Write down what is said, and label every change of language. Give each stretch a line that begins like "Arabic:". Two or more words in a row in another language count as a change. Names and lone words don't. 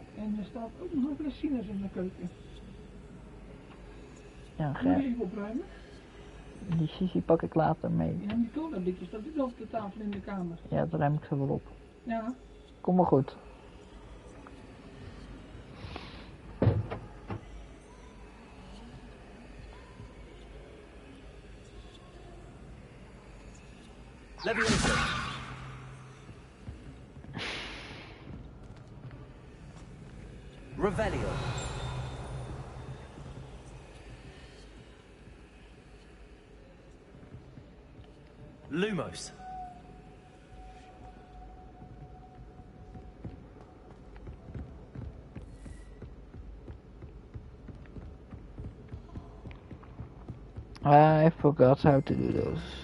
Dutch: En er staat ook nog een fles sinaasappels in de keuken. Ja, Moet je graag. even opruimen? Die sissie pak ik later mee. Ja, die colablikjes, dat is op de tafel in de kamer. Ja, dat ruim ik zo wel op. Ja. Kom maar goed. Levioso. Revelio. Lumos.
English: I forgot how to do those.